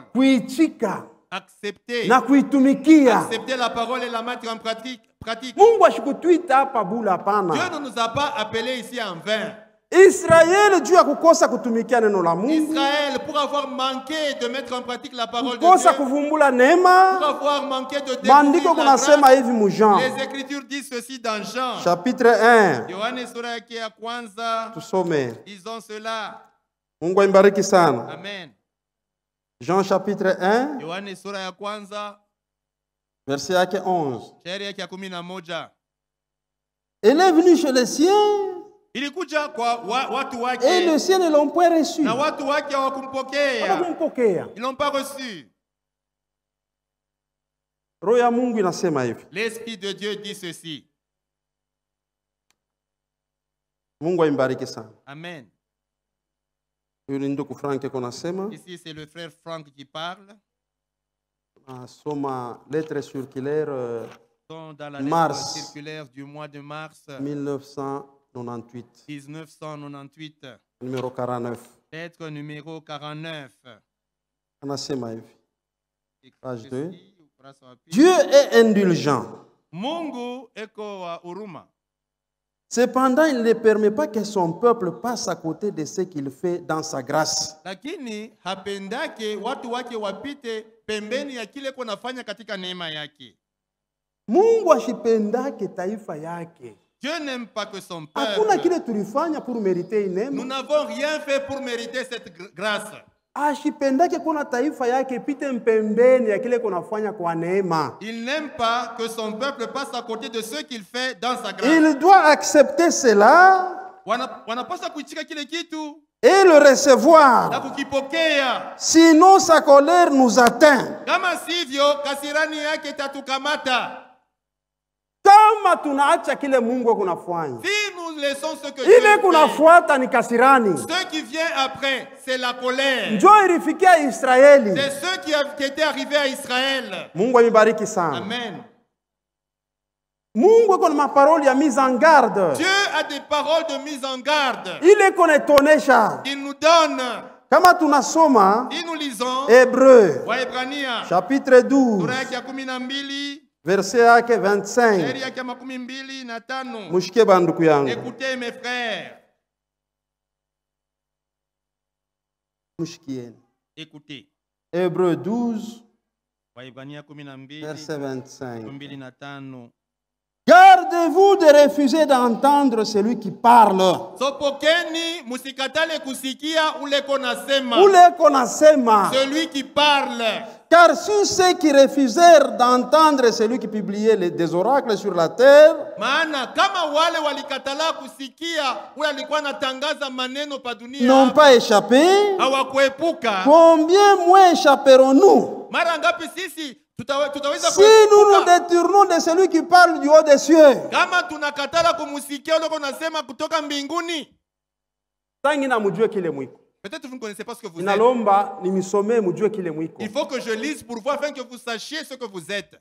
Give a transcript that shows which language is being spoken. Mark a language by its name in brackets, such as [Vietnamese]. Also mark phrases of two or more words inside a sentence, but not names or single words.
[Swahili] kuichika Accepter, na kuitumikia. [French] accepter la parole et la mettre en pratique. [Swahili] Mungu ashikutuita hapa bula, [French] Dieu [Swahili] hapana. [French] ne nous a pas appelés ici en vain. [Swahili] Israeli juu ya kukosa kutumikia neno la Mungu, [French] Israël, pour avoir manqué de mettre en pratique la parole de [Swahili] kukosa [French] Dieu, [Swahili] kuvumbula [French] pour [Swahili] neema, [French] avoir manqué de [Swahili] maandiko [French] découvrir la [Swahili] kunasema [French] grâce, [Swahili] hivi mu Jean [French] les Écritures disent ceci dans Jean. chapitre 1. [Swahili] Yohane sura yake ya kwanza, Tusome. [French] disons cela. [Swahili] Mungu aibariki sana. Amen. [French] Jean chapitre 1 [Swahili] Yohane sura ya kwanza, verset yake 11. shairi yake ya 11. [French] Elle est venue chez les siens [Swahili] Ilikuja kwa watu [French] et [Swahili] wake, [French] les siens ne l'ont point reçu. [Swahili] na watu wake hawakumpokea. Hawakumpokea. [French] Ils n'ont pas reçu. [Swahili] Roho ya Mungu inasema hivi. [French] L'Esprit de Dieu dit ceci. [Swahili] Mungu aibariki sana. Amen. Huyu ni ndugu Frank kunasema, [French] Ici, c'est le frère Franck qui parle. [Swahili] soma [French] lettre circulaire Dans la Mars. lettre circulaire du mois de mars 1998, 1998, numéro 49. lettre numéro 49. [Swahili] Anasema hivi. [French] Page 2. Dieu Dieu est indulgent. [Swahili] Mungu eko wa huruma. [French] Cependant, il ne permet pas que son peuple passe à côté de ce qu'il fait dans sa grâce. [Swahili] Lakini hapendake watu wake wapite pembeni ya kile kunafanya katika neema yake. Mungu ashipendake taifa yake. [French] Dieu n'aime pas que son [Swahili] Hakuna [French] peuple. [Swahili] kile tulifanya [French] pour mériter Nous [Swahili] neema. [French] n'avons rien fait pour mériter cette grâce. [Swahili] Ashipendake kuna taifa yake pite mpembeni ya kile kunafanya kwa neema. [French] Il n'aime pas que son peuple passe à côté de ce qu'il fait dans sa grâce. Il doit accepter cela [Swahili] Wanapaswa kuichika kile kitu [French] et le [Swahili] na [French] recevoir. [Swahili] kukipokea. [French] Sinon, sa colère nous atteint. [Swahili] Kama sivyo kasirani yake tatukamata. Kama tunaacha kile Mungu kunafanya, [French] Si nous laissons ce que Dieu [Swahili] ile [French] fait, [Swahili] kunafuata ni kasirani. [French] ce qui vient après, c'est la colère. [Swahili] Njo ilifikia Israeli. [French] C'est ce qui étaient arrivés à Israël. [Swahili] Mungu amibariki sana. Amen. Mungu iko na maparoli ya [French] mise en garde. Dieu a des paroles de mise en garde. [Swahili] Ile konetonesha. [French] Il nous donne, [Swahili] Kama tunasoma [French] si nous lisons, Hébreu [Swahili] Waebrania, [French] chapitre 12 [Swahili] sura yake ya 12, verset yake 25. shairi yake ya 25. Mushike banduku yangu. [French] Écoutez mes frères, [Swahili] Mushikieni. [French] écoutez. Hébreu 12 [Swahili] Waebrania 12, [French] verset 25. 25. Gardez-vous de refuser d'entendre celui qui parle. [Swahili] Sopokeni musikatale kusikia ule konasema. Ule konasema. [French] Celui qui parle. Car sur ceux qui refusèrent d'entendre celui qui publiait des oracles sur la terre, [Swahili] Maana kama wale walikatala kusikia ule alikuwa anatangaza maneno pa dunia [French] n'ont pas échappé, [Swahili] hawakuepuka. [French] combien moins échapperons-nous [Swahili] Mara ngapi sisi tutaweza [French] si nous nous [Swahili] kuepuka [French] détournons de celui qui parle du haut des cieux? [Swahili] kama tunakatala kumusikia ule konasema kutoka mbinguni? Tangi na mujue kile mwiko. [French] Peut-être vous ne connaissez pas ce que vous êtes. [Swahili] Inalomba nimisomee mujue kile mwiko. [French] Il faut que je lise pour vous afin que vous sachiez ce que vous êtes.